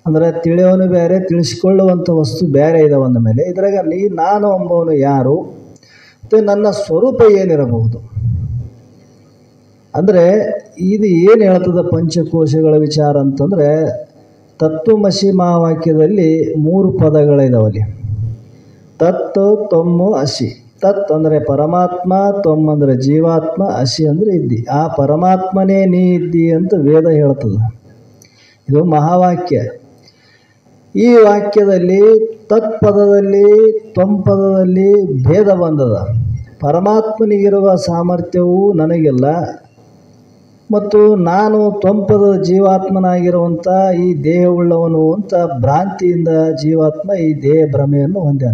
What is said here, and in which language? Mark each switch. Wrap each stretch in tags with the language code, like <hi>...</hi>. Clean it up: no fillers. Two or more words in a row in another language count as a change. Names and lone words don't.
<kn>ಅಂದರೆ ತಿಳಿಯೋನು ಬೇರೆ, ತಿಳಿಸಿಕೊಳ್ಳುವಂಥ ವಸ್ತು ಬೇರೆ ಇದಾವೆ ಅಂದ ಮೇಲೆ ಇದ್ರಾಗ ನಾನು ಎಂಬವನು ಯಾರು ಮತ್ತು ನನ್ನ ಸ್ವರೂಪ ಏನಿರಬಹುದು ಅಂದರೆ ಇದು ಏನು ಹೇಳ್ತದೆ ಪಂಚಕೋಶಗಳ ವಿಚಾರ ಅಂತಂದರೆ ತತ್ವಮಸಿ ಮಹಾವಾಕ್ಯದಲ್ಲಿ 3 ಪದಗಳಿದಾವಲ್ಲಿ.</kn> <sa>ತತ್ ತೊಮ್ಮು ಅಸಿ.</sa> <kn>ತತ್ ಅಂದರೆ ಪರಮಾತ್ಮ, ತೊಮ್ ಅಂದರೆ ಜೀವಾತ್ಮ, ಅಸಿ ಅಂದರೆ ಇದ್ದಿ. ಆ ಪರಮಾತ್ಮನೇ ನೀ ಇದ್ದಿ ಅಂತ ವೇದ ಹೇಳ್ತದೆ. ಇದು ಮಹಾವಾಕ್ಯ. ಈ ವಾಕ್ಯದಲ್ಲಿ ತತ್ಪದದಲ್ಲಿ ತ್ವಂಪದದಲ್ಲಿ ಭೇದ ಬಂದದ. ಪರಮಾತ್ಮನಿಗಿರುವ ಸಾಮರ್ಥ್ಯವು ನನಗಿಲ್ಲ ಮತ್ತು ನಾನು ತ್ವಂಪದ ಜೀವಾತ್ಮನಾಗಿರುವಂಥ ಈ ದೇಹವುಳ್ಳವನು ಅಂತ ಭ್ರಾಂತಿಯಿಂದ ಜೀವಾತ್ಮ ಈ ದೇಹ ಭ್ರಮೆಯನ್ನು ಹೊಂದ್ಯಾನ.</kn>